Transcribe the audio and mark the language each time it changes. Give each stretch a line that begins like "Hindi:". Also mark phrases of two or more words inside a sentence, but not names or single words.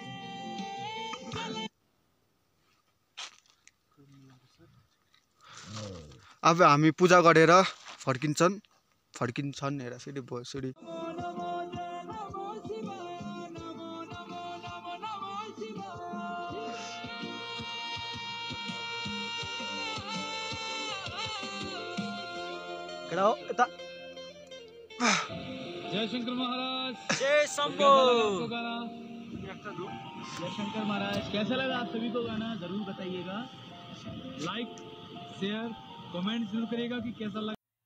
Nepali: अब हामी पूजा गरेर फर्किन्छन् हेर फेरि भयो सिडी केटा हो यता
Hindi: जय शंकर महाराज जय शंभो जय शंकर महाराज कैसा लगा आप सभी को गाना जरूर बताइएगा लाइक शेयर कमेंट जरूर करिएगा कि कैसा लगा